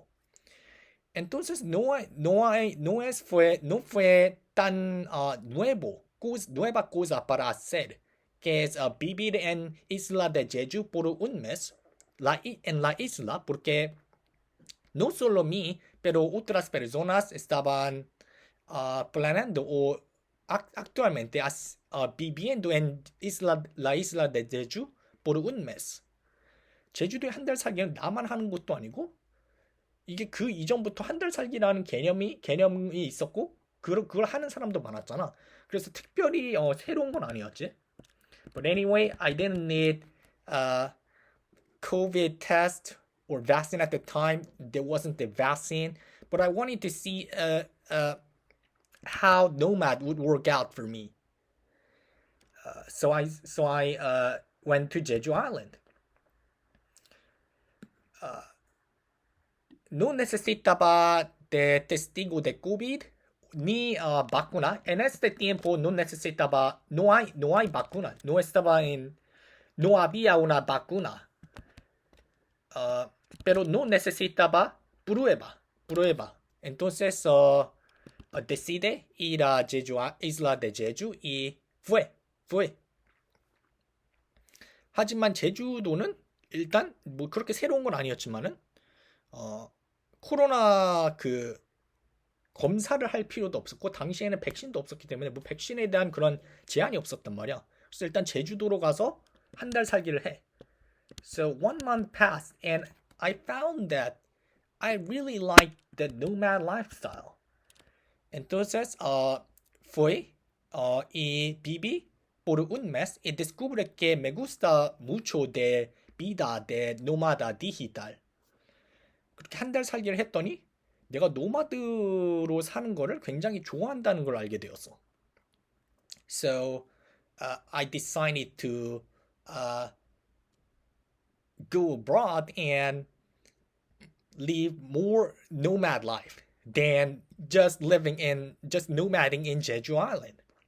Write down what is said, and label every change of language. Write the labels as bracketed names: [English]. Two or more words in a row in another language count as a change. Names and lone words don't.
[Spanish] Entonces no fue tan nueva cosa para hacer, que es vivir en Isla de Jeju por un mes en la isla, porque no solo mí, pero otras personas estaban planeando o actualmente viviendo en la isla de Jeju por un mes. [Korean] 제주도에 한 달 살기는 나만 하는 것도 아니고 이게 그 이전부터 한 달 살기라는 개념이 있었고 그걸 하는 사람도 많았잖아. 그래서 특별히 새로운 건 아니었지. [English] But anyway, I didn't need a COVID test or vaccine at the time. There wasn't the vaccine, but I wanted to see how Nomad would work out for me. So I went to Jeju Island. [Spanish] No necesitaba de testigo de COVID ni vacuna. En este tiempo no necesitaba, no hay vacuna. No había una vacuna. Pero no necesitaba prueba. Entonces decide ir a isla de Jeju y fue. [Korean] 하지만 제주도는 일단 뭐 그렇게 새로운 건 아니었지만은 코로나 그 검사를 할 필요도 없었고 당시에는 백신도 없었기 때문에 뭐 백신에 대한 그런 제한이 없었단 말이야. 그래서 일단 제주도로 가서 한 달 살기를 해. [English] So 1 month passed and I found that I really liked the nomad lifestyle. [Spanish] Entonces fue y viví por un mes y descubrí que me gusta mucho de vida de nómada digital. [Korean] 그렇게 한 달 살기를 했더니 내가 노마드로 사는 거를 굉장히 좋아한다는 걸 알게 되었어. [English] So I decided to go abroad and live more nomad life than just nomading in Jeju Island.